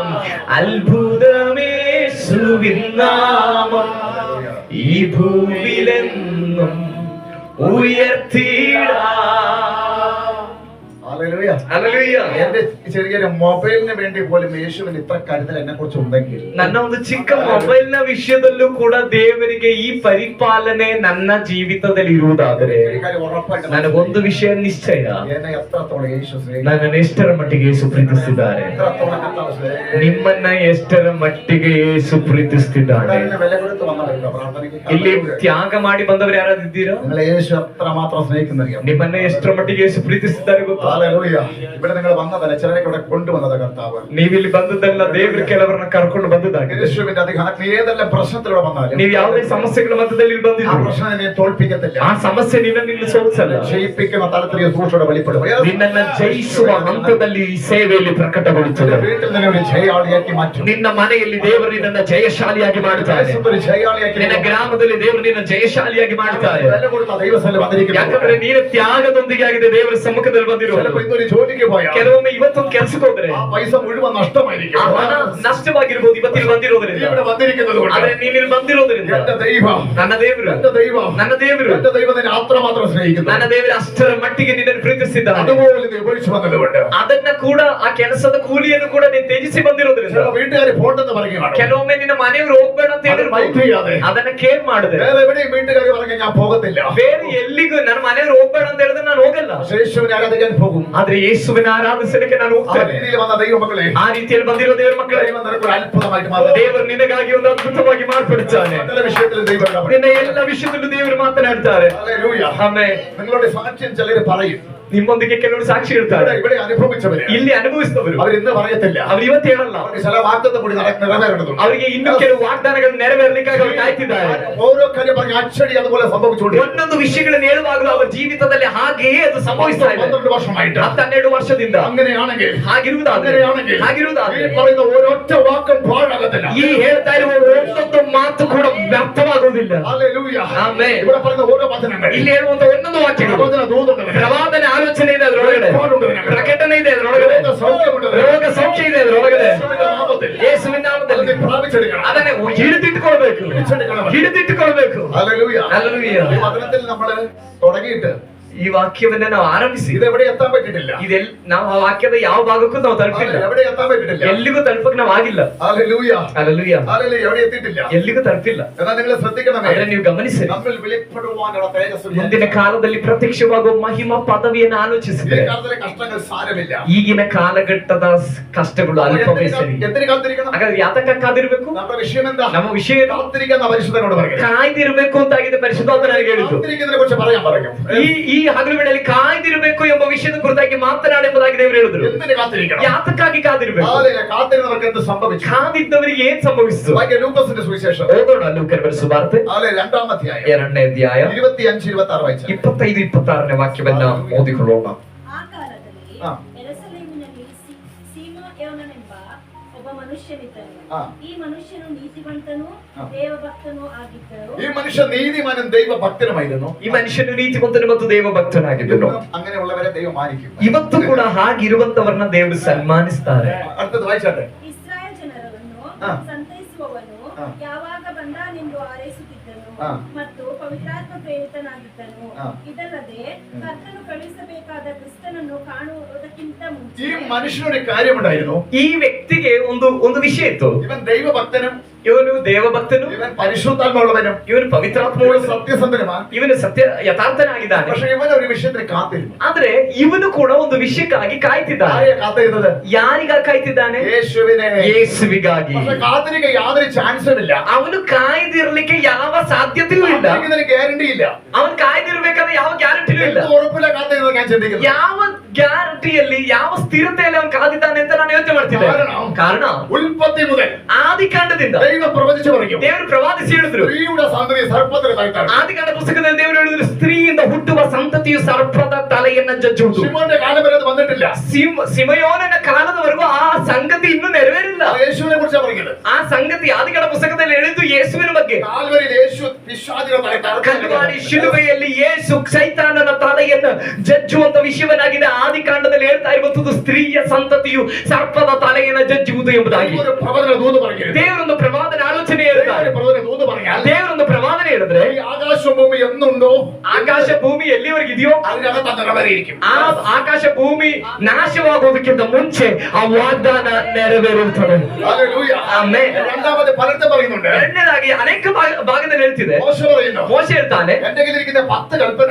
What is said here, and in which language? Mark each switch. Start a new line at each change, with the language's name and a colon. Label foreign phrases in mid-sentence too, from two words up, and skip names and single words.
Malayalam: അത്ഭുതമേശുവിൻ നാമം ഈ ഭൂവിലെന്നും ഉയർത്തിടാം. ഹല്ലേലൂയ. ഹല്ലേലൂയ. എന്റെ ചെറിയൊരു മൊബൈലിന് വേണ്ടി പോലും യേശുവിന് ഇത്ര കരുതൽ എന്നെ കുറിച്ച് ഉണ്ടെങ്കിൽ,
Kannada: ನನ್ನ ಒಂದು ಚಿಕ್ಕ ಮೊಬೈಲ್ ನ ವಿಷಯದಲ್ಲೂ ಕೂಡ ದೇವರಿಗೆ ಈ ಪರಿಪಾಲನೆ ನನ್ನ ಜೀವಿತದಲ್ಲಿ ಇರುವುದಾದರೆ
Malayalam: ഒരു കാര്യം ഉറപ്പായിട്ട്
Kannada: ನನಗೊಂದು ವಿಷಯ ನಿಶ್ಚಯ,
Malayalam: എന്നെ എത്രത്തോളം യേശു സ്നേഹിക്കുന്നു,
Kannada: ನನ್ನನ್ನು ಎಷ್ಟರ ಮಟ್ಟಿಗೆ ಯೇಸು ಪ್ರೀತಿಸಿದ್ದಾರೆ,
Malayalam: എത്രത്തോളം കർത്താവ് സ്നേഹിക്കുന്നു.
Kannada: ನಿಮ್ಮನ್ನ ಎಷ್ಟರ ಮಟ್ಟಿಗೆ ಯೇಸು ಪ್ರೀತಿಸ್ತಿದ್ದಾನೆ.
Malayalam: ഇവിടെ വില കൊടുത്ത് വന്നവരുണ്ടോ പ്രാർത്ഥനയ്ക്ക്?
Kannada: ಇಲ್ಲಿ ತ್ಯಾಗ ಮಾಡಿ ಬಂದವರು ಯಾರಾದಿದ್ದೀರಾ?
Malayalam: നിങ്ങളെ യേശു എത്രമാത്രം സ്നേഹിക്കുന്നറിയാം.
Kannada: ನಿಮ್ಮನ್ನ ಎಷ್ಟರ ಮಟ್ಟಿಗೆ ಯೇಸು ಪ್ರೀತಿಸಿದ್ದಾರೆ ಗೊತ್ತಾ?
Malayalam: ഹല്ലേലൂയ. ഇവിടെ നിങ്ങൾ വന്നതല്ല, ചിലരൊക്കെ ഇവിടെ കൊണ്ടുവന്നത് കർത്താവ്.
Kannada: ನೀವಿಲ್ಲಿ ಬಂದದ್ದಲ್ಲ, ದೇವರು ಕೆಲವರನ್ನ ಕರ್ಕೊಂಡು ಬಂದದ್ದಾಗಿದೆ.
Malayalam: യേശുവിന്റെ അധികാരം നീ ഏതെല്ലാം പ്രശ്നത്തിലൂടെ വന്നാലും
Kannada: ನೀವು ಯಾವುದೇ ಸಮಸ್ಯೆಗಳ ಮಧ್ಯದಲ್ಲಿ ಇಲ್ಲಿ
Malayalam: ആ
Kannada: ಬಂದಿದ್ದೀರಿ,
Malayalam: പ്രശ്നം നിന്നെ തോൽപ്പിക്കത്തില്ല.
Kannada: ಆ ಸಮಸ್ಯೆ ನಿನ್ನ ಸೋಲಿಸಲ್ಲ.
Malayalam: ജയിപ്പിക്കുന്ന തലത്തിൽ സൂക്ഷ്മത വെളിപ്പെടും.
Kannada: ನಿನ್ನನ್ನ ಜಯಿಸುವ ಹಂತದಲ್ಲಿ ಈ ಸೇವೆಯಲ್ಲಿ ಪ್ರಕಟಗೊಳ್ಳುತ್ತದೆ.
Malayalam: വീട്ടിൽ നിന്നെ ഒരു ജയാളിയാക്കി മാറ്റും.
Kannada: ನಿನ್ನ ಮನೆಯಲ್ಲಿ ದೇವರು ನಿನ್ನನ್ನು ಜಯಶಾಲಿಯಾಗಿ ಮಾಡುತ್ತಾರೆ.
Malayalam: ഒരു ജയാളിയാക്കി
Kannada: ನಿನ್ನ ಗ್ರಾಮದಲ್ಲಿ ದೇವರು ನಿನ್ನ ಜಯಶಾಲಿಯಾಗಿ ಮಾಡುತ್ತಾರೆ.
Malayalam: വില കൊടുത്ത ദൈവസ്ഥലം വന്നിരിക്കുന്നു.
Kannada: ಯಾಕಂದ್ರೆ ನೀನು ತ್ಯಾಗದೊಂದಿಗೆ ಆಗಿದೆ ದೇವರ ಸಮ್ಮುಖದಲ್ಲಿ ಬಂದಿರುವುದು.
Malayalam: ചിലപ്പോൾ ഇന്നൊരു ജോലിക്ക് പോയാൽ
Kannada: ಕೆಲವೊಮ್ಮೆ ಇವತ್ತೊಂದು ಕೆಲಸಕ್ಕೆ ಹೋದ್ರೆ
Malayalam: ആ പൈസ മുഴുവൻ നഷ്ടമായിരിക്കും.
Kannada: ಆ ಹಣ ನಷ್ಟವಾಗಿರ್ಬೋದು ಇವತ್ತಿಲ್ಲಿ
Malayalam: നീ
Kannada: ಬಂದಿರೋದ್ರಿಂದ.
Malayalam: ഇവിടെ വന്നിരിക്കുന്നത് കൊണ്ട്
Kannada: ಆದ್ರೆ ನೀನಿಲ್ಲಿ ಬಂದಿರೋದ್ರಿಂದ
Malayalam: എന്റെ ദൈവം,
Kannada: ನನ್ನ ದೇವರು
Malayalam: എന്റെ ദൈവം,
Kannada: ನನ್ನ ದೇವರು
Malayalam: എന്റെ ദൈവം നിന്നെ അത്രമാത്രം സ്നേഹിക്കുന്നു.
Kannada: ನನ್ನ ದೇವರು ಅಷ್ಟರ ಮಟ್ಟಿಗೆ ನಿನ್ನನ್ನು ಪ್ರೀತಿಸಿದ್ದಾನೆ.
Malayalam: അതുപോലെ നീ ഉപേക്ഷിച്ച് വന്നതുകൊണ്ട്
Kannada: ಅದನ್ನ ಕೂಡ ಆ ಕೆಲಸದ ಕೂಲಿಯನ್ನು ಕೂಡ ನೀನು ತ್ಯಜಿಸಿ ಬಂದಿರೋದ್ರಿಂದ
Malayalam: ചില വീട്ടുകാർ പോട്ടെന്ന് പറയുകയാണ്.
Kannada: ಕೆಲವೊಮ್ಮೆ ನಿನ್ನ ಮನೆಯವರು ಹೋಗ್ಬೇಡ ಅಂತ
Malayalam: അത് മൈൻഡ്
Kannada: ಹೇಳಿದ್ರು,
Malayalam: ചെയ്യാതെ
Kannada: ಅದನ್ನ ಕೇರ್ ಮಾಡಿದೆ.
Malayalam: വേറെ എവിടെയും വീട്ടുകാർ പറഞ്ഞ ഞാൻ പോകത്തില്ല.
Kannada: ಬೇರೆ ಎಲ್ಲಿಗೂ ನನ್ನ ಮನೆಯವರು ಹೋಗ್ಬೇಡ ಅಂತ ಹೇಳಿದ್ರೆ ನಾನು ಹೋಗಲ್ಲ.
Malayalam: യേശുവിനെ ആരാധിക്കാൻ പോകും.
Kannada: ಆದ್ರೆ ಯೇಸುವಿನ ಆರಾಧಿಸಲಿಕ್ಕೆ ನಾನು
Malayalam: ആ
Kannada: ಹೋಗ್ತೇನೆ.
Malayalam: രീതിയിൽ വന്ന ദൈവമക്കളെ,
Kannada: ಆ ರೀತಿಯಲ್ಲಿ ಬಂದಿರೋ ದೇವರ ಮಕ್ಕಳೇ,
Malayalam: ദൈവം നിനക്കൊരു അത്ഭുതമായിട്ട് മാറും.
Kannada: ದೇವರು ನಿನಗಾಗಿ ಒಂದು ಅದ್ಭುತವಾಗಿ ಮಾಡ್ಬಿಡ್ತಾನೆ.
Malayalam: സകല വിഷയത്തിലും ദൈവം ഇടപെടും.
Kannada: ನಿನ್ನ ಎಲ್ಲ ವಿಷಯದಲ್ಲೂ ದೇವರು ಮಾತನಾಡ್ತಾರೆ.
Malayalam: ഹല്ലേലൂയ.
Kannada: ಆಮೆನ್.
Malayalam: നിങ്ങളുടെ സാക്ഷ്യം ചിലർ പറയും.
Kannada: ನಿಮ್ಮೊಂದಿಗೆ ಕೆಲವರು ಸಾಕ್ಷಿ ಹೇಳ್ತಾರೆ,
Malayalam: ഇവിടെ അനുഭവിച്ചവര്
Kannada: ಇಲ್ಲಿ ಅನುಭವಿಸಿದವರು
Malayalam: അവരിന്ന് പറയത്തില്ല.
Kannada: ಅವ್ರು ಇವತ್ತು ಹೇಳಲ್ಲ.
Malayalam: അവർക്ക് ചില വാഗ്ദത്തം കൂടി നിറവേറേണ്ടതുണ്ട്.
Kannada: ಅವರಿಗೆ ಇನ್ನು ಕೆಲವು ವಾಗ್ದಾನಗಳು ನೆರವೇರಲಿಕ್ಕಾಗಿ ಅವರು ಕಾಯ್ತಿದ್ದಾರೆ.
Malayalam: ഓരോ കാര്യം പറഞ്ഞ അച്ചടി അതുപോലെ സംഭവിച്ചുകൊണ്ടിരിക്കും.
Kannada: ಒಂದೊಂದು ವಿಷಯಗಳನ್ನು ಹೇಳುವಾಗಲೂ ಅವರ ಜೀವಿತದಲ್ಲಿ ಹಾಗೆಯೇ ಅದು ಸಂಭವಿಸ್ತಾ ಇದೆ.
Malayalam: 12 വർഷമായിട്ട്
Kannada: 12 ವರ್ಷದಿಂದ
Malayalam: അങ്ങനെയാണെങ്കിൽ
Kannada: ಹಾಗಿರುವುದಾದ್ರೆ
Malayalam: ഈ പറയുന്ന ഓരോറ്റ വാക്കും പാഴാകത്തില്ല.
Kannada: ಈ ಹೇಳ್ತಾ ಇರುವ ಒಂದೊಂದು ಮಾತು ಕೂಡ ವ್ಯರ್ಥವಾಗುವುದಿಲ್ಲ.
Malayalam: ഹല്ലേലൂയ.
Kannada: ಆಮೆನ್.
Malayalam: ഇവിടെ പറയുന്ന ഓരോ വചനങ്ങൾ
Kannada: ಇಲ್ಲಿ ಹೇಳುವಂತ ಒಂದೊಂದು ವಾಕ್ಯಗಳು
Malayalam: പ്രവചന ദൂതുണ്ട്.
Kannada: ಪ್ರವಾದನೆ ಆಲೋಚನೆ ಇದೆ ಅದರೊಳಗಡೆ, ಪ್ರಕಟಣೆ ಇದೆ ಅದರೊಳಗಡೆ,
Malayalam: രോഗ സൗഖ്യമുണ്ട്.
Kannada: ರೋಗ ಸೌಖ್ಯ ಇದೆ ಅದರೊಳಗಡೆ.
Malayalam: യേശുവിന്റെ നാമത്തിൽ
Kannada: ಯೇಸುವಿನ ನಾಮದಲ್ಲಿ
Malayalam: അതിനെ പ്രാപിച്ചെടുക്കണം.
Kannada: ಅದನ್ನೇ ಹಿಡಿದಿಟ್ಟುಕೊಳ್ಬೇಕು, ಹಿಡಿದಿಟ್ಟುಕೊಳ್ಬೇಕು.
Malayalam: ഹല്ലേലൂയ. ഹല്ലേലൂയ. ഈ വചനത്തിൽ നമ്മൾ തുടങ്ങിയിട്ട്
Kannada: ಈ ವಾಕ್ಯವನ್ನ ನಾವು ಆರಂಭಿಸಿ
Malayalam: ഇതെവിടെ എത്താൻ പറ്റിയിട്ടില്ല.
Kannada: ನಾವು ಆ ವಾಕ್ಯದ ಯಾವ ಭಾಗಕ್ಕೂ ನಾವು ತಲುಪಿಲ್ಲ,
Malayalam: എവിടെ എത്താൻ പറ്റിയിട്ടില്ല.
Kannada: ಎಲ್ಲಿಗೂ ತಲುಪಕ್ಕೆ ನಾವು ಆಗಿಲ್ಲ.
Malayalam: ഹല്ലേലൂയ.
Kannada: ಹಲ್ಲೆಲೂಯ.
Malayalam: ഹല്ലേലൂയ. എവിടെ എത്തിയിട്ടില്ല.
Kannada: ಎಲ್ಲಿಗೂ ತಲುಪಿಲ್ಲ.
Malayalam: എന്നാൽ നിങ്ങൾ ശ്രദ്ധിക്കണമേ,
Kannada: ಆದ್ರೆ ನೀವು ಗಮನಿಸಿ,
Malayalam: നമ്മൾ വെളിപ്പെടുവാനുള്ള തേജസ്സ്
Kannada: ಮುಂದಿನ ಕಾಲದಲ್ಲಿ ಪ್ರತ್ಯಕ್ಷವಾಗುವ ಮಹಿಮಾ ಪದವಿಯನ್ನು
Malayalam: ഈ
Kannada: ಆಲೋಚಿಸಿದ್ರೆ
Malayalam: കാലത്തിലെ കഷ്ടങ്ങൾ സാരമില്ല.
Kannada: ಈಗಿನ ಕಾಲಘಟ್ಟದ ಕಷ್ಟಗಳು ಅಲ್ಪವೇ ಸರಿ.
Malayalam: എന്തിനു കാത്തിരിക്കണം?
Kannada: ಹಾಗಾದ್ರೆ ಯಾತಕ ಕಾದಿರ್ಬೇಕು?
Malayalam: നമ്മുടെ വിഷയം എന്താ?
Kannada: ನಮ್ಮ ವಿಷಯ ಏನು?
Malayalam: കാത്തിരിക്കുന്ന പരിശുദ്ധനോട് പറയുന്നത്.
Kannada: ಕಾಯ್ದಿರ್ಬೇಕು ಅಂತಾಗಿದೆ ಪರಿಶುದ್ಧಾತ್ಮ ನನಗೆ ಹೇಳಿದ್ದು.
Malayalam: കാത്തിരിക്കുന്നതിനെ കുറിച്ച് പറയാൻ പറഞ്ഞു.
Kannada: ಈ ಹಗಲು ವೇಳೆಯಲ್ಲಿ ಕಾಯ್ದಿರಬೇಕು ಎಂಬ ವಿಷಯದ ಕುರಿತಾಗಿ ಮಾತನಾಡಿ ಎಂಬುದಾಗಿ ದೇವರು ಹೇಳಿದ್ರು.
Malayalam: എന്തിനു കാത്തിരിക്കണം?
Kannada: ಯಾತಕ್ಕಾಗಿ ಕಾದಿರ್ಬೇಕು?
Malayalam: ഹല്ലേലൂയ. കാത്തിരുന്നവർക്ക് എന്ത് സംഭവിച്ചു?
Kannada: ಕಾದಿದ್ದವರಿಗೆ ಏನ್ ಸಂಭವಿಸಿತು?
Malayalam: വാക്യ ലൂക്കോസിന്റെ സുവിശേഷം
Kannada: ಓದೋಣ ಲೂಕನ ಬರೆದ ಸುವಾರ್ತೆ
Malayalam: ഹല്ലേലൂയ 2-ാം അധ്യായം
Kannada: 2ನೇ ಅಧ್ಯಾಯ
Malayalam: 25-26 വായിച്ചാൽ
Kannada: 25-26ನೇ ವಾಕ್ಯವನ್ನ ಓದಿಕೊಳ್ಳೋಣ. ಆ ಕಾಲದಲ್ಲಿ ಹಾ. ಯೆರೂಸಲೇಮಿನಲ್ಲಿ ಸೀಮೋನನೆಂಬ ಒಬ್ಬ ಮನುಷ್ಯನಿದ್ದನು. ಹಾ. ಈ ಮನುಷ್ಯನು ನೀತಿವಂತನೂ ಹಾ. ದೇವಭಕ್ತನೂ ಆಗಿದ್ದರು.
Malayalam: ഈ മനുഷ്യൻ നീതിമാനും ദൈവഭക്തനുമായിരുന്നു.
Kannada: ಈ ಮನುಷ್ಯನು ನೀತಿವಂತನು ಮತ್ತು ದೇವ ಭಕ್ತನಾಗಿದ್ದನು.
Malayalam: അങ്ങനെയുള്ളവരെ ദൈവം മാനിക്കും.
Kannada: ಇವತ್ತು ಕೂಡ ಹಾಗಿರುವಂತವರನ್ನ ದೇವರು ಸನ್ಮಾನಿಸ್ತಾರೆ.
Malayalam: അടുത്തത് വായിച്ചാട്ടെ.
Kannada: ಇಸ್ರಾಯೇಲ್ ಜನರನ್ನು ಹಾ. ಸಂತೈಸುವವನು ಹಾ. ಯಾವಾಗ ಬಂದಾನೆಂದು ಹಾರೈಸುತ್ತಿದ್ದನು ಹಾ. ಮತ್ತು ಪವಿತ್ರಾತ್ಮ ಪ್ರೇರಿತನಾಗಿದ್ದನು. ಹಾ. ಇದಲ್ಲದೆ ಕರ್ತನು ಕಳುಹಿಸಬೇಕಾದ ಕ್ರಿಸ್ತನನ್ನು ಕಾಣುವುದಕ್ಕಿಂತ
Malayalam: ഈ
Kannada: ಮುಂಚೆ
Malayalam: മനുഷ്യനൊരു കാര്യമുണ്ടായിരുന്നു.
Kannada: ಈ ವ್ಯಕ್ತಿಗೆ ಒಂದು ವಿಷಯ ಇತ್ತು.
Malayalam: ഇവൻ ദൈവഭക്തനും
Kannada: ಇವನು ದೇವಭಕ್ತನು,
Malayalam: ഇവൻ പരിശുദ്ധാത്മാവുള്ളവനും
Kannada: ಇವನು ಪವಿತ್ರಾತ್ಮವುಳ್ಳ,
Malayalam: ഇവൻ സത്യസന്ധനുമാണ്.
Kannada: ಇವನು ಸತ್ಯ ಯಥಾರ್ಥನಾಗಿದ್ದಾನೆ.
Malayalam: പക്ഷെ ഇവൻ ഒരു വിഷയത്തിന് കാത്തിരുന്നു.
Kannada: ಆದ್ರೆ ಇವನು ಕೂಡ ಒಂದು ವಿಷಯಕ್ಕಾಗಿ ಕಾಯ್ತಿದ್ದಾನೆ.
Malayalam: ആരെയാ കാത്തിരുന്നത്?
Kannada: ಯಾರಿಗಾಗಿ ಕಾಯ್ತಿದ್ದಾನೆ?
Malayalam: യേശുവിനെ.
Kannada: ಯೇಸುವಿಗಾಗಿ.
Malayalam: പക്ഷെ കാത്തിരിക്കാൻ യാതൊരു ചാൻസും ഇല്ല.
Kannada: ಅವನು ಕಾಯ್ದಿರ್ಲಿಕ್ಕೆ ಯಾವ ಸಾಧ್ಯತೆಯೂ ಇಲ್ಲ.
Malayalam: കാത്തിരിക്കുന്നതിന് ഗ്യാരണ്ടി ഇല്ല.
Kannada: ಅವನು ಕಾಯ್ದಿರ್ಬೇಕಾದ್ರೆ ಯಾವ ಗ್ಯಾರಂಟಿನೂ ಇಲ್ಲ.
Malayalam: എന്ത് ഉറപ്പില്ല കാത്തിരുന്നത് ഞാൻ ചിന്തിക്കുന്നു.
Kannada: ಯಾವ ಗ್ಯಾರಂಟಿಯಲ್ಲಿ, ಯಾವ ಸ್ಥಿರತೆಯಲ್ಲಿ ಅವನು ಕಾದಿದ್ದಾನೆ ಅಂತ ನಾನು ಯೋಚನೆ ಮಾಡ್ತಿದ್ದೆ. ಕಾರಣ
Malayalam: ഉൽപ്പത്തി മുതൽ
Kannada: ಆದಿಕಾಂಡದಿಂದ
Malayalam: ദൈവം പ്രവചിച്ചു പറയും,
Kannada: ದೇವರು ಪ್ರವಾದಿಸಿ ಹೇಳಿದ್ರು,
Malayalam: സ്ത്രീയുടെ സന്തതി സർപ്പത്തിന് താഴ്ത്താൻ.
Kannada: ಆದಿಕಾಂಡ ಪುಸ್ತಕದಲ್ಲಿ ದೇವರು ಹೇಳಿದ್ರು, ಸ್ತ್ರೀಯಿಂದ ಹುಟ್ಟುವ ಸಂತತಿಯು ಸರ್ಪದ ತಲೆಯನ್ನ ಜಜ್ಜುವುದು.
Malayalam: ശിമോന്റെ കാലം വരെ അത് വന്നിട്ടില്ല.
Kannada: ಸಿಮಯೋನನ ಕಾಲದವರೆಗೂ ಆ ಸಂಗತಿ ಇನ್ನೂ ನೆರವೇರಿಲ್ಲ.
Malayalam: അത് യേശുവിനെ കുറിച്ചാണ് പറയുന്നത്.
Kannada: ಆ ಸಂಗತಿ ಆದಿಕಾಂಡ ಪುಸ್ತಕದಲ್ಲಿ ಹೇಳಿದ್ದು ಯೇಸುವಿನ ಬಗ್ಗೆ.
Malayalam: കാൽവരിയിൽ യേശു പിശാചിനെ തലയിൽ
Kannada: ಕಲ್ವಾರಿ ಶಿಲುಬೆಯಲ್ಲಿ ಯೇಸು ಸೈತಾನನ ತಲೆಯನ್ನು ಜಜ್ಜುವಂತ ವಿಷಯವನ್ನಾಗಿದೆ. ಆದಿಕಾಂಡದಲ್ಲಿ ಹೇಳ್ತಾ ಇರುವಂತದ್ದು ಸ್ತ್ರೀಯ ಸಂತತಿಯು ಸರ್ಪದ ತಲೆಯನ್ನು ಜಜ್ಜುವುದು ಎಂಬುದಾಗಿ.
Malayalam: ഒരു പ്രവചന ദൂത് പറയുന്നത്.
Kannada: ದೇವರೊಂದು ಪ್ರವಾದನೆ ಆಲೋಚನೆ ಹೇಳ್ತಾರೆ.
Malayalam: പ്രവചന ദൂത് പറഞ്ഞാൽ
Kannada: ದೇವರೊಂದು ಪ್ರವಾದನೆ ಹೇಳಿದ್ರೆ
Malayalam: ഈ ആകാശവും ഭൂമി എന്നുണ്ടോ
Kannada: ಆಕಾಶ ಭೂಮಿ ಎಲ್ಲಿವರೆಗೆ ಇದೆಯೋ
Malayalam: അതിനകത്ത് നിറവേറിയിരിക്കും.
Kannada: ಆ ಆಕಾಶ ಭೂಮಿ ನಾಶವಾಗೋದಕ್ಕಿಂತ ಮುಂಚೆ ಆ ವಾಗ್ದಾನ ನೆರವೇರುತ್ತದೆ.
Malayalam: ഹല്ലേലൂയ.
Kannada: ಆಮೆನ್.
Malayalam: രണ്ടാമത് പലർത്തും പറയുന്നുണ്ട്.
Kannada: ಎರಡನೇದಾಗಿ ಅನೇಕ ಭಾಗದಲ್ಲಿ ಹೇಳ್ತಿದೆ.
Malayalam: മോശ പറയുന്നു,
Kannada: ಮೋಶೆ ಹೇಳ್ತಾನೆ,
Malayalam: എന്റെ കയ്യിലിരിക്കുന്ന 10 കൽപ്പന,